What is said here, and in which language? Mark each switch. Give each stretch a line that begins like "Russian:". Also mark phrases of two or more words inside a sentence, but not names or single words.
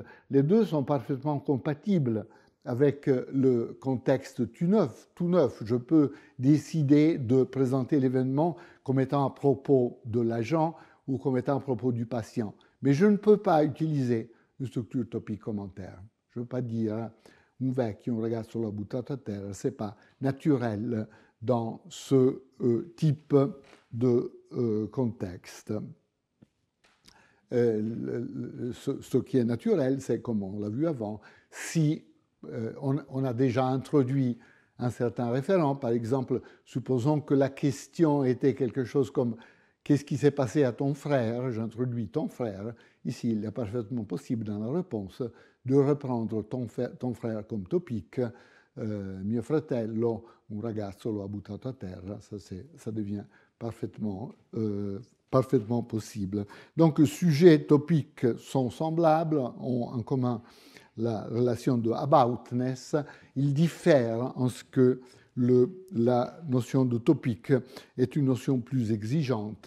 French: Les deux sont parfaitement compatibles avec le contexte tout neuf. Je peux décider de présenter l'événement comme étant à propos de l'agent ou comme étant à propos du patient. Mais je ne peux pas utiliser une structure topic-commentaire. Je ne veux pas dire
Italian: un vecchio, un ragazzo l'ha buttato a terra,
French: ce n'est pas naturel dans ce type de contexte. Ce qui est naturel, c'est, comme on l'a vu avant, si on a déjà introduit un certain référent, par exemple, supposons que la question était quelque chose comme « Qu'est-ce qui s'est passé à ton frère ?» J'introduis ton frère. Ici, il est parfaitement possible dans la réponse de reprendre ton frère comme topic.
Italian: Mio fratello, un ragazzo lo ha buttato a terra.
French: Ça devient parfaitement possible. Donc, sujet et topic sont semblables, ont en commun la relation de aboutness. Ils diffèrent en ce que la notion de topique est une notion plus exigeante.